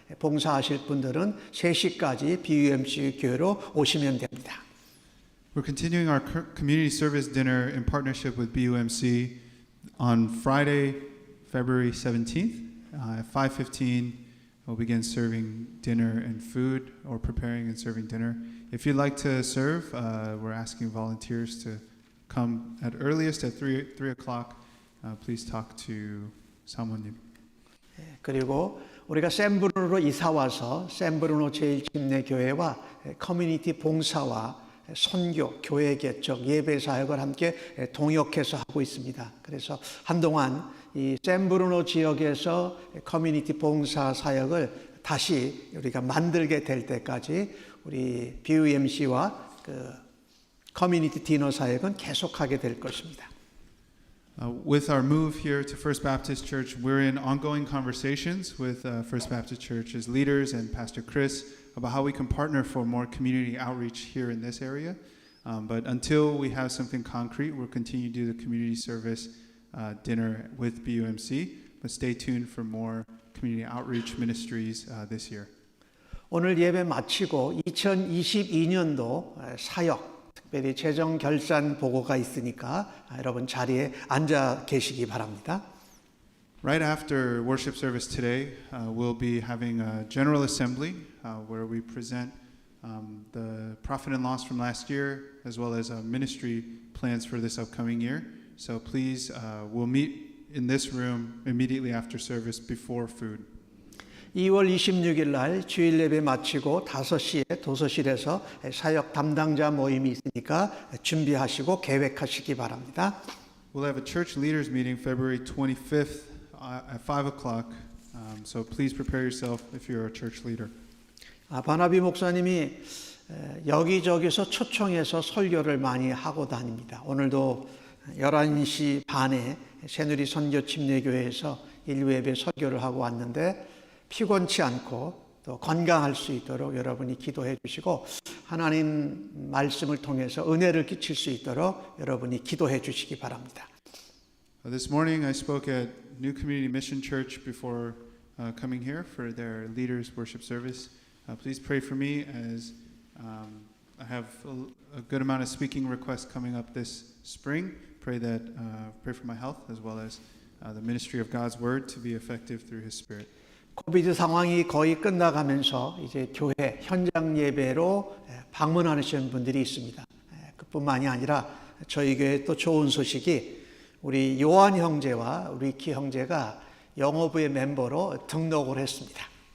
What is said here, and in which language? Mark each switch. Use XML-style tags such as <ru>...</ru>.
<ko>봉사하실 분들은 3시까지 BUMC 교회로 오시면 됩니다.</ko> <en>We're continuing our community service dinner in partnership with BUMC on Friday, February 17th at 5:15. We'll begin serving dinner and food, or preparing and serving dinner. If you'd like to serve, we're asking volunteers to come at earliest at 3 o'clock. Please talk to 사모님.</en> <ko>그리고 우리가 샌브루노로 이사 와서 샌브루노 제일침례교회와 커뮤니티 봉사와 선교, 교회 개척, 예배 사역을 함께 동역해서 하고 있습니다. 그래서 한동안 이 샌브루노 지역에서 커뮤니티 봉사 사역을 다시 우리가 만들게 될 때까지 우리 BUMC와 그 커뮤니티 디너 사역은 계속하게 될 것입니다.</ko> <en>With our move here to First Baptist Church, we're in ongoing conversations with First Baptist Church's leaders and Pastor Chris about how we can partner for more community outreach here in this area. But until we have something concrete, we'll continue to do the community service dinner with BUMC. But stay tuned for more community outreach ministries this year.</en> <ko>오늘 예배 마치고 2022년도 사역, 특별히 재정 결산 보고가 있으니까 여러분 자리에 앉아 계시기 바랍니다.</ko> <en>Right after worship service today, we'll be having a general assembly where we present the profit and loss from last year, as well as ministry plans for this upcoming year. So please, we'll meet in this room immediately after service before food.</en> <ko>2월 26일 날 주일 예배 마치고 5시에 도서실에서 사역 담당자 모임이 있으니까 준비하시고 계획하시기 바랍니다.</ko> <en>We'll have a church leaders meeting February 25th at 5 o'clock. So please prepare yourself if you're a church leader.</en> <ko>바나비 목사님이 여기저기서 초청해서 설교를 많이 하고 다닙니다. 오늘도 11시 반에 새누리 선교 침례교회에서 일부 예배 설교를 하고 왔는데 피곤치 않고 또 건강할 수 있도록 여러분이 기도해 주시고 하나님 말씀을 통해서 은혜를 끼칠 수 있도록 여러분이 기도해 주시기 바랍니다.</ko> <en>This morning I spoke at New Community Mission Church before coming here for their leaders worship service. Please pray for me as I have a good amount of speaking requests coming up this spring. Pray for my health as well as the ministry of God's word to be effective through His Spirit.</en> <ko>코비드 상황이 거의 끝나가면서 이제 교회 현장 예배로 방문하시는 분들이 있습니다. 그뿐만이 아니라 저희 교회 또 좋은 소식이 우리 요한 형제와 리키 형제가 영어부의 멤버로 등록을 했습니다.</ko>